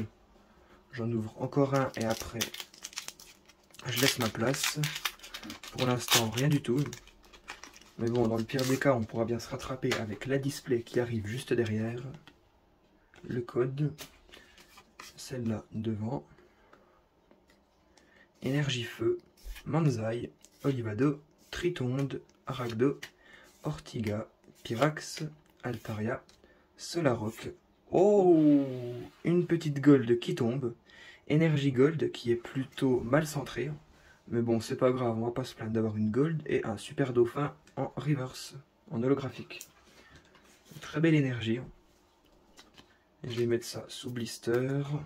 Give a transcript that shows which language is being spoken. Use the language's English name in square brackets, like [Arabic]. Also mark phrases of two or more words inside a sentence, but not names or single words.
[French] J'en ouvre encore un et après je laisse ma place. Pour l'instant rien du tout. Mais bon, dans le pire des cas, on pourra bien se rattraper avec la display qui arrive juste derrière. Le code. Celle-là devant. Énergie feu. Manzai. Olivado. Tritonde. Aragdo. Ortiga. Pyrax. Altaria. Solaroc. Oh, une petite gold qui tombe. Énergie gold qui est plutôt mal centrée. Mais bon, c'est pas grave, on va pas se plaindre d'avoir une gold et un super dauphin en reverse, en holographique. très belle énergie. Et je vais mettre ça sous blister.